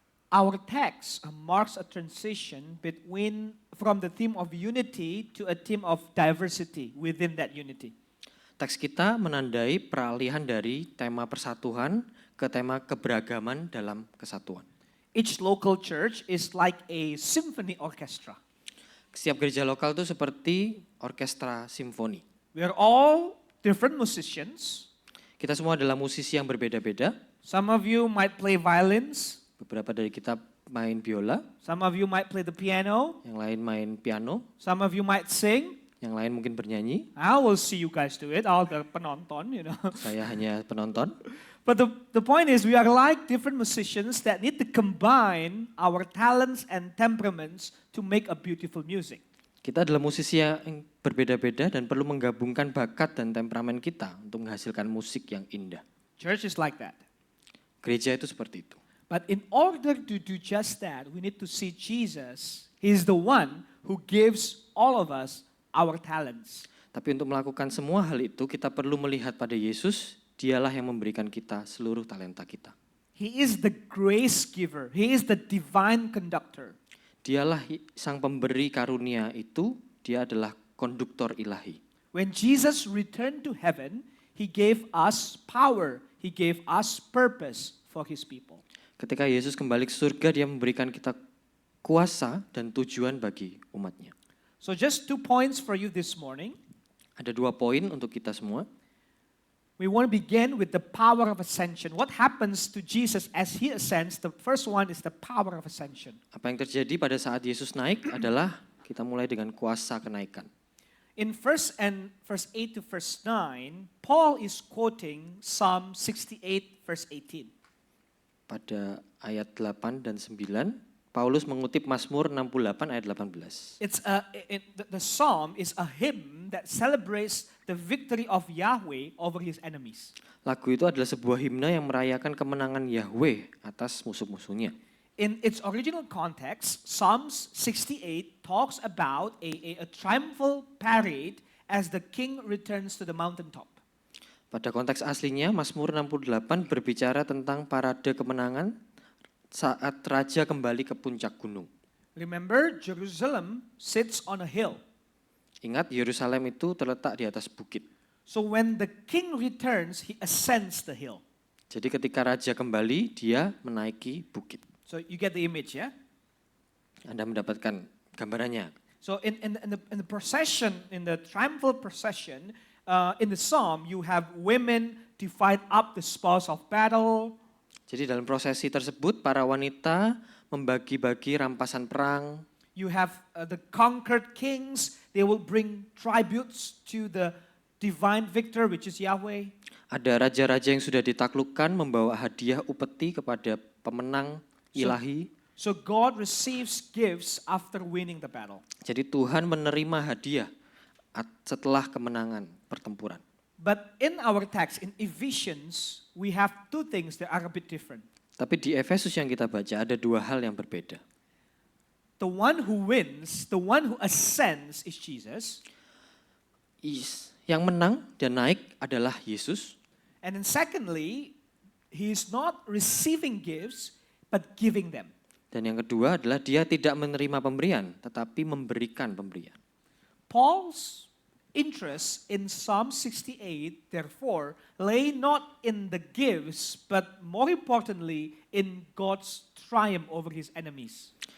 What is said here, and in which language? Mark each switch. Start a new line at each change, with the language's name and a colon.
English: Our text marks a transition from the theme of unity to a theme of diversity within that unity.
Indonesian: Teks kita menandai peralihan dari tema persatuan ke tema keberagaman dalam kesatuan.
English: Each local church is like a symphony orchestra.
Indonesian: Setiap gereja lokal itu seperti orkestra simfoni.
English: We are all different musicians.
Indonesian: Kita semua adalah musisi yang berbeda-beda.
English: Some of you might play violins.
Indonesian: Beberapa dari kita main biola,
English: Some of you might play the piano.
Indonesian: yang lain main piano,
English: Some of you might sing.
Indonesian: yang lain mungkin bernyanyi.
English: I will see you guys do it. I'll be penonton, you know.
Indonesian: Saya hanya penonton.
English: But the point is we are like different musicians that need to combine our talents and temperaments to make a beautiful music.
Indonesian: Kita adalah musisi yang berbeda-beda dan perlu menggabungkan bakat dan temperamen kita untuk menghasilkan musik yang indah.
English: Church is like that.
Indonesian: Gereja itu seperti itu.
English: But in order to do just that, we need to see Jesus. He is the one who gives all of us our talents.
Indonesian: Tapi untuk melakukan semua hal itu, kita perlu melihat pada Yesus, dialah yang memberikan kita seluruh talenta kita.
English: He is the grace giver. He is the divine conductor.
Indonesian: Dialah sang pemberi karunia itu, dia adalah konduktor ilahi.
English: When Jesus returned to heaven, he gave us power. He gave us purpose for his people.
Indonesian: Ketika Yesus kembali ke surga, dia memberikan kita kuasa dan tujuan bagi umatnya.
English: So just 2 points for you this morning.
Indonesian: Ada 2 poin untuk kita semua.
English: We want to begin with the power of ascension. What happens to Jesus as he ascends? The first one is the power of ascension.
Indonesian: Apa yang terjadi pada saat Yesus naik adalah kita mulai dengan kuasa kenaikan.
English: In verse 8 to verse 9, Paul is quoting Psalm 68 verse 18.
Indonesian: Pada ayat 8 dan 9, Paulus mengutip Mazmur 68 ayat 18.
English: The psalm is a hymn that celebrates the victory of Yahweh over his enemies.
Indonesian: Lagu itu adalah sebuah himne yang merayakan kemenangan Yahweh atas musuh-musuhnya.
English: In its original context, Psalms 68 talks about a triumphal parade as the king returns to the mountaintop.
Indonesian: Pada konteks aslinya, Mazmur 68 berbicara tentang parade kemenangan saat raja kembali ke puncak gunung.
English: Remember, Jerusalem sits on a hill.
Indonesian: Ingat, Yerusalem itu terletak di atas bukit.
English: So when the king returns, he ascends the hill.
Indonesian: Jadi ketika raja kembali, dia menaiki bukit.
English: So you get the image, yeah?
Indonesian: Anda mendapatkan gambarannya.
English: So in the procession, in the triumphal procession, in the psalm, you have women divide up the spoils of battle.
Indonesian: Jadi dalam prosesi tersebut, para wanita membagi-bagi rampasan perang.
English: You have the conquered kings. They will bring tributes to the divine victor, which is Yahweh.
Indonesian: Ada raja-raja yang sudah ditaklukkan membawa hadiah upeti kepada pemenang ilahi.
English: So God receives gifts after winning the battle.
Indonesian: Jadi Tuhan menerima hadiah setelah kemenangan pertempuran.
English: But in our text, in Ephesians, we have 2 things that are a bit different.
Indonesian: Tapi di Efesus yang kita baca ada 2 hal yang berbeda.
English: The one who wins, the one who ascends is Jesus.
Indonesian: Yang menang dan naik adalah Yesus.
English: And then secondly, he is not receiving gifts, but giving them.
Indonesian: Dan yang kedua adalah dia tidak menerima pemberian, tetapi memberikan pemberian.
English: Paul's interest in Psalm 68, therefore, lay not in the gifts, but more importantly, in God's triumph over his enemies.